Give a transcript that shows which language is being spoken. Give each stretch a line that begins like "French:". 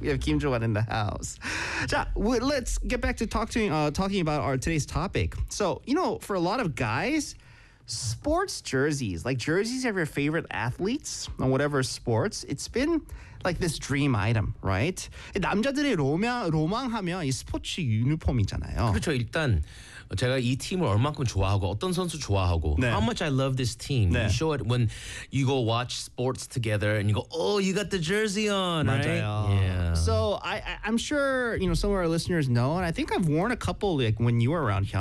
English: We have Kim Jong-un in the house. 자, let's get back to talking about our today's topic. So, you know, for a lot of guys, sports jerseys, like jerseys of your favorite athletes on whatever sports, it's been like this dream item, right?
Korean: 남자들의 로망하면 이 스포츠 유니폼이잖아요. 그렇죠. 일단 제가 이 팀을 얼만큼 좋아하고 어떤 선수 좋아하고 네.
English: How much I love this team.
Korean: 네.
English: You show it when you go watch sports together and you go, oh, you got the jersey on,
Korean: 맞아요.
English: Right? Yeah. So I'm sure, you know, some of our listeners know, and I think I've worn a couple like when you were around, Hyun.